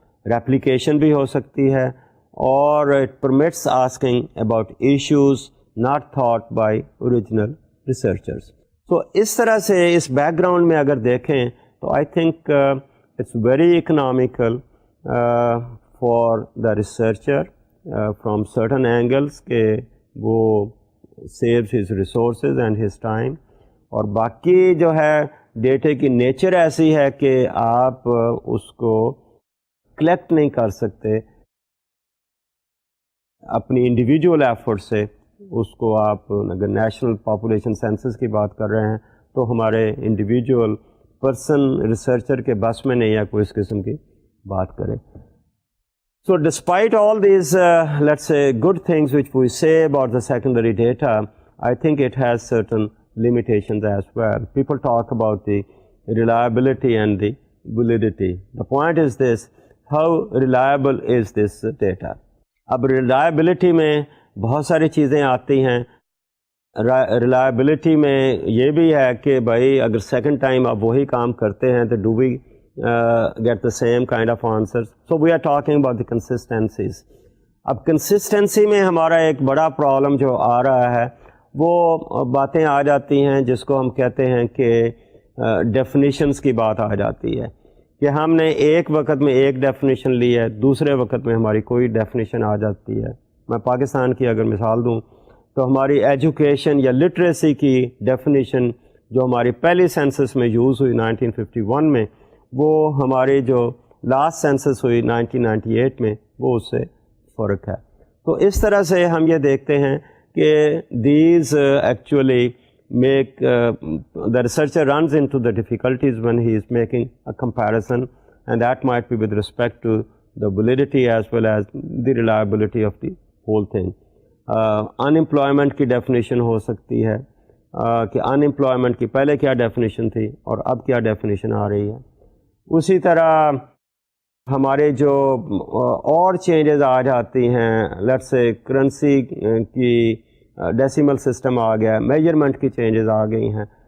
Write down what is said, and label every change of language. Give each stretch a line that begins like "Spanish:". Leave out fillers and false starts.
English: Replication
Urdu: بھی ہو سکتی ہے اور
English: it permits asking about issues not thought by original researchers.
Urdu: تو اس طرح سے اس بیک گراؤنڈ میں اگر دیکھیں تو
English: I think it's very economical for the researcher from certain angles
Urdu: کہ وہ
English: saves his resources and his time.
Urdu: اور باقی جو ہے ڈیٹے کی نیچر ایسی ہے کہ آپ اس کو کلیکٹ نہیں کر سکتے اپنی انڈیویجول ایفرٹ سے. اس کو آپ اگر نیشنل پاپولیشن سینسس کی بات کر رہے ہیں تو ہمارے انڈیویجول پرسن ریسرچر کے بس میں نہیں ہے کوئی اس قسم کی بات کرے.
English: So despite all these let's say good things which we say about the secondary data, I think it has certain limitations as well. People talk about the reliability and the validity. The point is this, how reliable is this data?
Urdu: اب reliability میں بہت ساری چیزیں آتی ہیں. reliability میں یہ بھی ہے کہ بھائی اگر second time آپ وہی کام کرتے ہیں تو
English: do we get the same kind of answers? So we are talking about the consistencies.
Urdu: اب consistency میں ہمارا ایک بڑا پرابلم جو آ رہا ہے وہ باتیں آ جاتی ہیں جس کو ہم کہتے ہیں کہ ڈیفینیشنس کی بات آ جاتی ہے کہ ہم نے ایک وقت میں ایک ڈیفینیشن لی ہے, دوسرے وقت میں ہماری کوئی ڈیفینیشن آ جاتی ہے. میں پاکستان کی اگر مثال دوں تو ہماری ایجوکیشن یا لٹریسی کی ڈیفینیشن جو ہماری پہلی سینسس میں یوز ہوئی 1951 میں, وہ ہماری جو لاسٹ سینسس ہوئی 1998 میں, وہ اس سے فرق ہے. تو اس طرح سے ہم یہ دیکھتے ہیں کہ
English: These actually make the researcher runs into the difficulties when he is making a comparison, and that might be with respect to the validity as well as the reliability of the whole thing.
Urdu: Unemployment کی definition ہو سکتی ہے کہ unemployment کی پہلے کیا definition تھی اور اب کیا definition آ رہی ہے. اسی طرح ہمارے جو اور چینجز آ جاتی ہیں, لیٹس سے کرنسی کی ڈیسیمل سسٹم آ گیا, میجرمنٹ کی چینجز آ گئی ہیں.